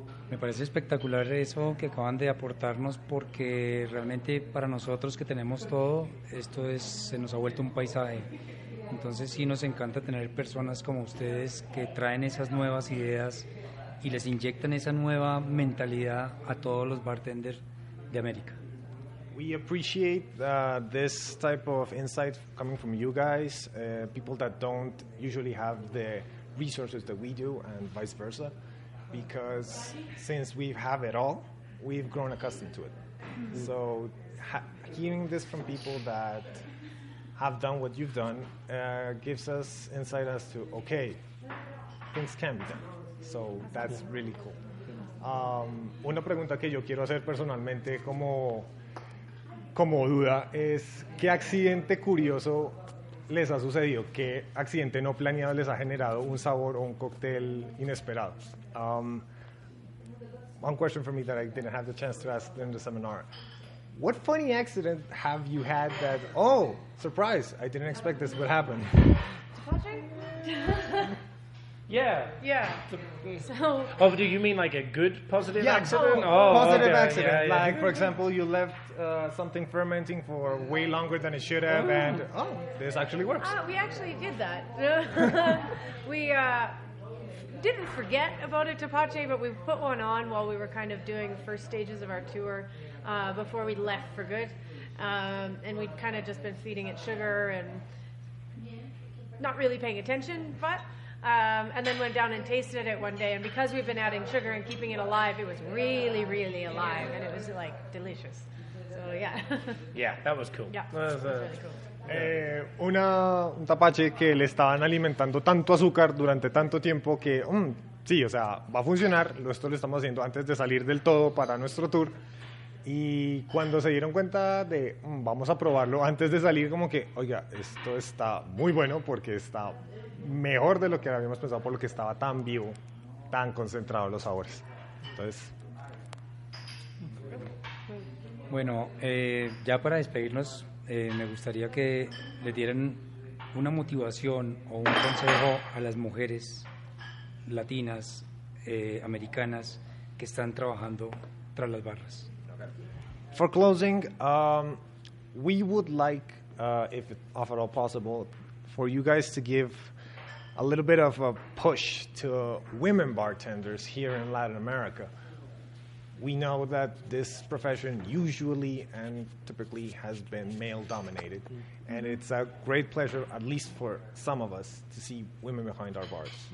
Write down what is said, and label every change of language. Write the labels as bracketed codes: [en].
[es] Me parece espectacular eso que acaban de aportarnos, porque realmente para nosotros que tenemos todo, se nos ha vuelto un paisaje. Entonces sí nos encanta tener personas como ustedes que traen esas nuevas ideas y les inyectan esa nueva mentalidad a todos los bartenders de América. [en] We appreciate this type of insight coming from you guys, people that don't usually have the resources that we do, and vice versa. Because since we have it all, we've grown accustomed to it. Mm-hmm. So hearing this from people that have done what you've done gives us insight as to, okay, things can be done. So that's really cool. [es] Una pregunta que yo quiero hacer personalmente como duda es, ¿qué accidente curioso les ha sucedido? ¿Qué accidente no planeado les ha generado un sabor o un cóctel inesperado? [en] One question for me that I didn't have the chance to ask in the seminar. What funny accident have you had that, oh, surprise, I didn't expect this would happen? Yeah. So. Oh, do you mean like a good positive accident? Positive okay. accident. Yeah. Like, for example, you left something fermenting for way longer than it should have, and this actually works. We actually did that. We didn't forget about a tepache, but we put one on while we were kind of doing first stages of our tour before we left for good. And we'd kind of just been feeding it sugar and not really paying attention, but and then went down and tasted it one day, and because we've been adding sugar and keeping it alive, it was really, really alive, and it was like delicious. So yeah. Yeah, that was cool. Yeah. That was, Really cool. [es] Un tapache que le estaban alimentando tanto azúcar durante tanto tiempo que, sí, o sea, va a funcionar. Esto lo estamos haciendo antes de salir del todo para nuestro tour. Y cuando se dieron cuenta de, vamos a probarlo antes de salir, como que, oiga, esto está muy bueno porque está mejor de lo que habíamos pensado por lo que estaba tan vivo, tan concentrado los sabores. Entonces... Bueno, ya para despedirnos, me gustaría que le dieran una motivación o un consejo a las mujeres latinas, americanas, que están trabajando tras las barras. [en] For closing, we would like, if at all possible, for you guys to give a little bit of a push to women bartenders here in Latin America. We know that this profession usually and typically has been male-dominated, and it's a great pleasure, at least for some of us, to see women behind our bars.